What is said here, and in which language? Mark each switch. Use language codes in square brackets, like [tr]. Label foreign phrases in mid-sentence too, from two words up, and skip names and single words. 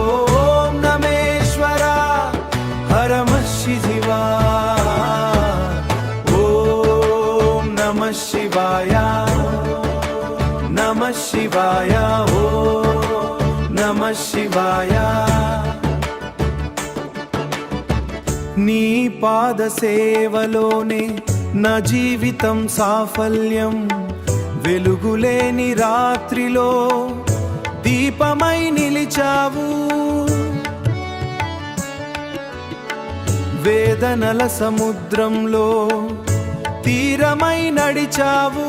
[sa] ओम नमेश्वरा हरम शिवा। ओम नमः शिवाय नमः शिवाय। ओम नमः शिवाय। [te] నీ పాద సేవలోనే నా జీవితం సాఫల్యం। వెలుగులేని రాత్రిలో దీపమై నిలిచావు। వేదనల సముద్రంలో తీరమై నడిచావు।